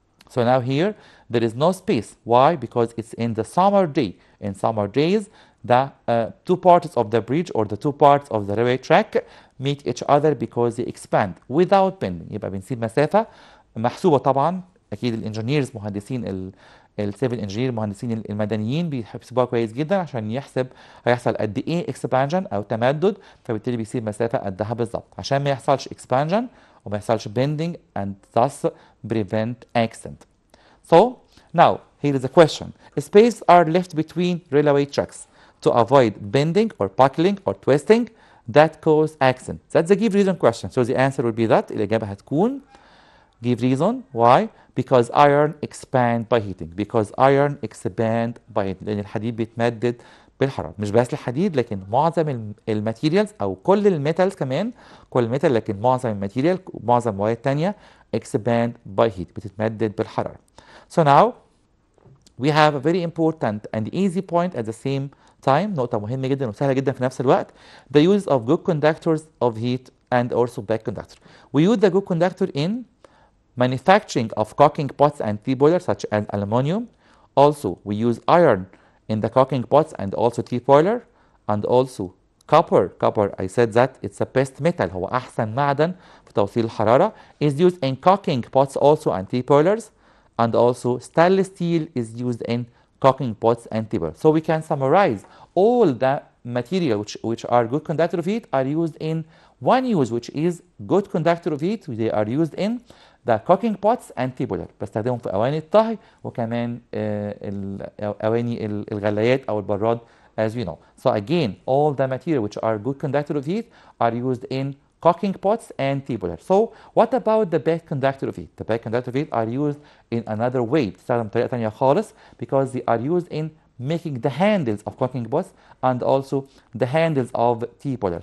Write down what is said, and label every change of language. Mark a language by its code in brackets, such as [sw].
[en] So now here there is no space. Why? Because it's in the summer day. In summer days, the two parts of the bridge or the two parts of the railway track meet each other because they expand without bending. [ar] يبقى بنسيب مسافة محسوبة طبعا. أكيد الانجينيرز مهندسين السيفل انجينير مهندسين المدنيين بيحسبوها كويس جدا عشان يحسب هيحصل قد ايه اكسبانجن او تمدد، فبالتالي بيسيب مسافه قدها بالظبط عشان ما يحصلش اكسبانجن وما يحصلش bending [en] and thus prevent accident. So now here is a question. Spaces are left between railway tracks to avoid bending or buckling or twisting that cause accident. That's the give reason question. So the answer will be that. [ar] الإجابة هتكون [en] give reason. Why? Because iron expand by heating. Because iron expand by heating. [ar] لأن الحديد بيتمدد بالحرارة. مش بس الحديد لكن معظم الماتيريالز أو كل الميتالز كمان، كل الميتال لكن معظم الماتيريال ومعظم المواد التانية [en] expand by heat. [ar] بتتمدد بالحرارة. [en] So now we have a very important and easy point at the same time. [ar] نقطة مهمة جدا وسهلة جدا في نفس الوقت. [en] The use of good conductors of heat and also bad conductor. We use the good conductor in manufacturing of cooking pots and tea boilers such as aluminum. Also, we use iron in the cooking pots and also tea boiler. And also copper. Copper, I said that it's the best metal. [ar] هو أحسن معدن في توصيل الحرارة. [en] Is used in cooking pots also and tea boilers. And also stainless steel is used in cooking pots and tea boilers. So we can summarize all the material which are good conductor of heat are used in one use, which is good conductor of heat. They are used in the cooking pots and tea boiler. [ar] بستخدمهم في أواني الطهي وكمان أواني الغلايات أو البراد [en] as we know. So again, all the material which are good conductor of heat are used in cooking pots and tea boiler. So what about the bad conductor of heat? The bad conductor of heat are used in another way. [ar] بتستخدم بطريقة تانية خالص [en] because they are used in making the handles of cooking pots and also the handles of tea boiler.